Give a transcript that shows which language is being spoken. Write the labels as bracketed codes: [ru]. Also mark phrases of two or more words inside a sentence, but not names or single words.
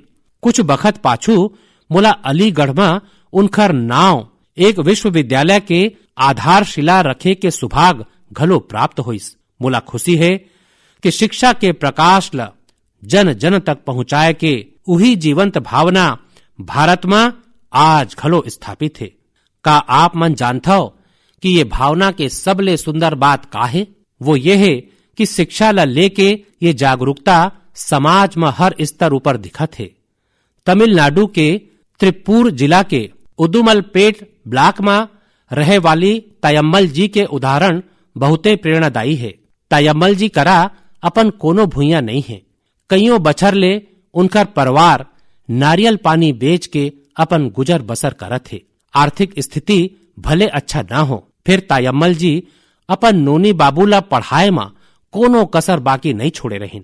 [hne] कुछ बखत पाछू मोला अलीगढ़ में उनकर नाव एक विश्वविद्यालय के आधारशिला रखे के सुभाग घलो प्राप्त होइस। मोला खुशी है कि शिक्षा के प्रकाश ला जन जन तक पहुंचाए के उही जीवंत भावना भारत में आज घलो स्थापित है। का आप मन जानता हो कि ये भावना के सबले सुंदर बात का है? वो ये है कि शिक्षा ला लेके ये जागरूकता समाज में हर स्तर ऊपर दिखत है। तमिलनाडु के त्रिपुर जिला के उदुमलपेट ब्लॉक में रहे वाली तायम्मल जी के उदाहरण बहुते प्रेरणादायी है। तायम्मल जी करा अपन कोनो भूया नहीं है। कईयों बछर ले उनकर परिवार नारियल पानी बेच के अपन गुजर बसर करत है। आर्थिक स्थिति भले अच्छा न हो, फिर तायम्मल जी अपन नोनी बाबूला पढ़ाए में कोनो कसर बाकी नहीं छोड़े रहीन।